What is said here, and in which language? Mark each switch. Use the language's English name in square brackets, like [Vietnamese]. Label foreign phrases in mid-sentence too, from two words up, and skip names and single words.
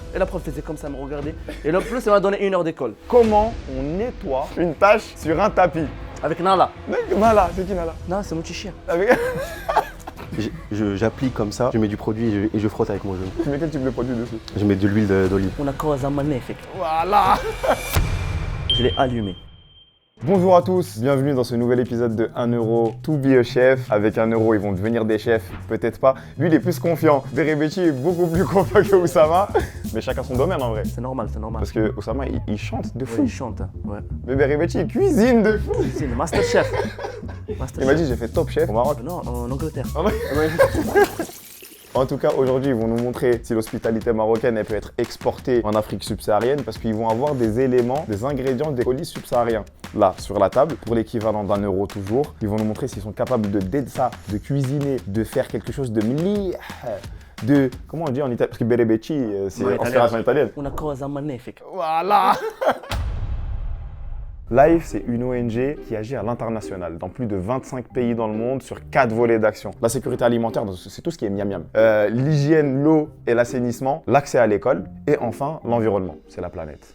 [French] Et la prof faisait comme ça, elle me regardait. Et le plus, elle m'a donné 1 heure d'école. Comment on nettoie une tâche sur un tapis? Avec Nala. Nala, c'est qui Nala? Non, c'est mon petit chien. Avec... J'applique comme ça, je mets du produit et je frotte avec mon genou. Tu mets quel type de produit dessus? Je mets de l'huile d'olive. [Italian] Una cosa magnifique. [French] Voilà. Je l'ai allumé. Bonjour à tous, bienvenue dans ce nouvel épisode de 1 euro to be a chef. Avec 1 euro, ils vont devenir des chefs, peut-être pas. Lui, il est plus confiant. Berebechi est beaucoup plus confiant que Oussama. Mais chacun son domaine en vrai. C'est normal, c'est normal. Parce que Oussama, il chante de fou. Ouais, il chante, ouais. Mais Berebechi, il cuisine de fou. C'est le master chef. Il m'a dit, j'ai fait top chef au Maroc. Non, en Angleterre. En tout cas, aujourd'hui, ils vont nous montrer si l'hospitalité marocaine elle peut être exportée en Afrique subsaharienne parce qu'ils vont avoir des éléments, des ingrédients des colis subsahariens. Là, sur la table, pour l'équivalent d'1 euro toujours, ils vont nous montrer s'ils sont capables de ça, de cuisiner, de faire quelque chose de mli, de... Comment on dit en italien? Parce que berebechi, c'est inspiration italienne. [Italian] Una cosa magnifique. [French] Voilà. Life, c'est une ONG qui agit à l'international, dans plus de 25 pays dans le monde, sur 4 volets d'action. La sécurité alimentaire, c'est tout ce qui est miam miam. L'hygiène, l'eau et l'assainissement, l'accès à l'école, et enfin, l'environnement, c'est la planète.